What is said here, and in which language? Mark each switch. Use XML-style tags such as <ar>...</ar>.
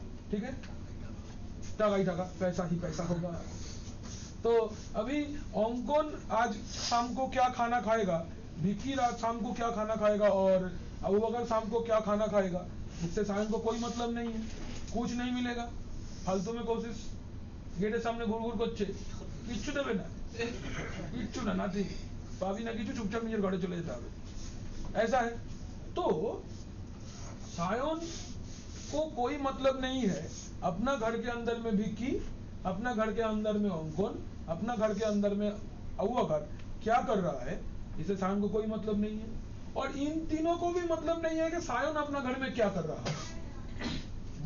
<hi>ठीक है, टका ही टका, पैसा ही पैसा होगा। तो अभी अंकुर आज शाम को क्या खाना खाएगा, विक्की रात शाम को क्या खाना खाएगा और अबू बकर शाम को क्या खाना खाएगा, इससे सायन को कोई मतलब नहीं है, कुछ नहीं मिलेगा। फालतू में कोशिश,</hi> <bn>गेटेर सामने घुर करছে, কিচ্ছু দেবে না, কিচ্ছু না, নাথিং পাবি না কিছু, चुपचाप নিজের ঘরে চলে যেতে হবে।</bn> <hi>ऐसा है। तो सायन को कोई मतलब नहीं है अपना घर के अंदर में विक्की, अपना घर के अंदर में अंकुर, अपना घर के अंदर में अबू बकर क्या कर रहा है, इसे सायन को कोई मतलब नहीं है। और इन तीनों को भी मतलब नहीं है कि सायन अपना घर में क्या कर रहा है।</hi>